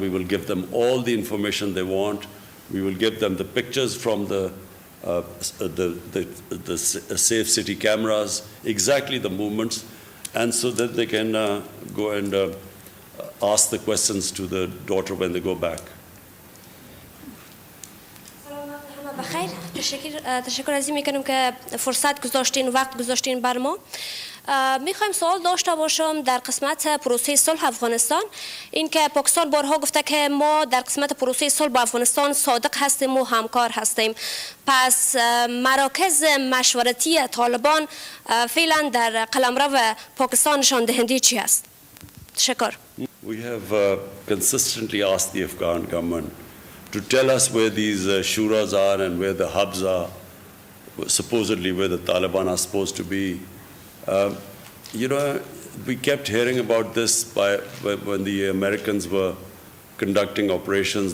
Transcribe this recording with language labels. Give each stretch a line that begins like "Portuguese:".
English: We will give them all the information they want. We will give them the pictures from the safe city cameras, exactly the movements, and so that they can go and ask the questions to the daughter when they go back.
Persian: بخیر تشکر از این میکنم که فرصت گذاشتین وقت گذاشتین بر ما. میخوایم سوال داشته باشم در قسمت پروسه صلح افغانستان. این که پاکستان بارها گفته که ما در قسمت پروسه صلح با افغانستان صادق هستیم و همکار هستیم. پس مراکز مشورتی طالبان فعلا در قلمرو پاکستان نشان دهنده چی است؟ تشکر.
English: We have consistently asked the Afghan government to tell us where these shuras are and where the hubs are, supposedly where the Taliban are supposed to be. We kept hearing about this when the Americans were conducting operations.